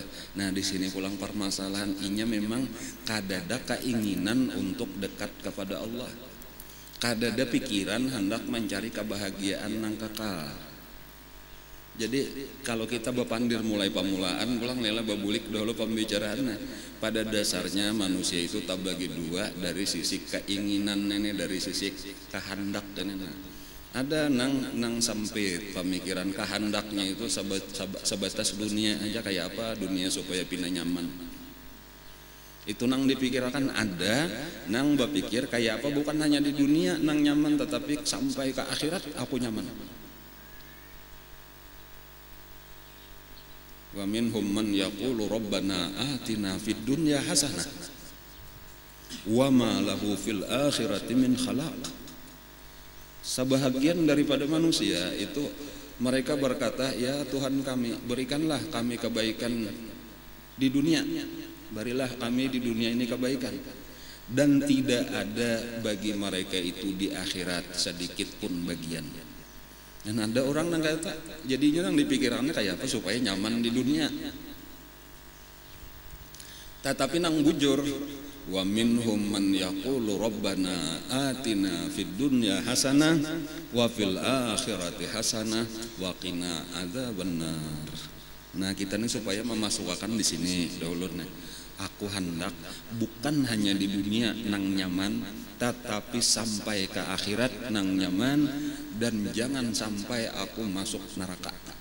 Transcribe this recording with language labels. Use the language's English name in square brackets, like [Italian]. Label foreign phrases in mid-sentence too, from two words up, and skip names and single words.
[Banjar] Nah, di sini pulang permasalahan inya memang kadada keinginan untuk dekat kepada Allah. Kadada pikiran hendak mencari kebahagiaan nang kekal. Jadi kalau kita bepandir mulai pamulaan pulang lela babulik dahulu pembicaraannya. Pada dasarnya manusia itu tak bagi dua, dari sisi keinginan ini, dari sisi kehendak dan ini. Ada nang sempit pemikiran kehendaknya itu sebatas dunia aja, kayak apa dunia supaya pindah nyaman. Itu nang dipikirkan. Ada nang berpikir kayak apa bukan hanya di dunia nang nyaman, tetapi sampai ke akhirat aku nyaman. [Arabic] ومنهم من يقول ربنا آتنا في الدنيا حسنة وما له في الآخرة من خلاق. [Banjar] Sebahagian daripada manusia itu mereka berkata, ya Tuhan kami, berikanlah kami kebaikan di dunia, berilah kami di dunia ini kebaikan, dan tidak ada bagi mereka itu di akhirat sedikit pun bagian. Dan ada orang yang kata jadinya yang dipikirannya kayak apa supaya nyaman di dunia, tetapi nang bujur. [Arabic] ومنهم من يقول ربنا آتنا في الدنيا حسنة وفي الآخرة حسنة وقنا عذاب النار. [Banjar] Nah, kita ini supaya memasukkan di sini dahulu nih. Aku hendak bukan hanya di dunia nang nyaman, tetapi sampai ke akhirat nang nyaman, dan jangan sampai aku masuk neraka.